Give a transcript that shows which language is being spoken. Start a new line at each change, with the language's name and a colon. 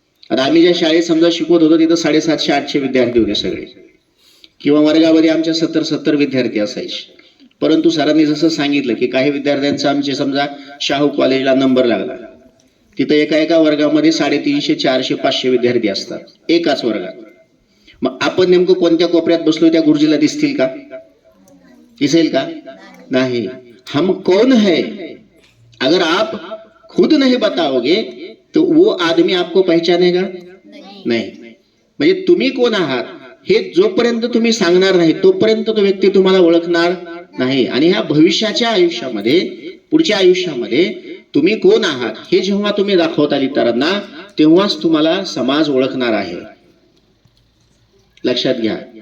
Marathi: आता आम्ही ज्या शाळेत समजा शिकवत होतो तिथं 750-800 विद्यार्थी होते सगळे, किंवा वर्गामध्ये आमच्या 70-70 विद्यार्थी असायचे. परंतु सरांनी जसं सांगितलं की काही विद्यार्थ्यांचा आमचे समजा शाहू कॉलेजला नंबर लागला, तिथं एका वर्गामध्ये 350, 400, 500 विद्यार्थी असतात एकाच वर्गात. मग आपण नेमकं कोणत्या कोपऱ्यात बसलो त्या गुरुजीला दिसतील का? दिसेल का? नाही.
Hindi: हम कौन है, अगर आप खुद नहीं बताओगे तो वो आदमी आपको पहचानेगा नहीं.
Marathi: म्हणजे तुम्ही कोण आहात हे जोपर्यंत तुम्ही सांगणार नाही तोपर्यंत तो व्यक्ती तुम्हाला ओळखणार नाही. आणि ह्या भविष्याच्या आयुष्यामध्ये, पुढच्या आयुष्यामध्ये तुम्ही कोण आहात हे जेव्हा तुम्ही दाखवताल इतरांना, तेव्हाच तुम्हाला समाज ओळखणार आहे. लक्षात घ्या.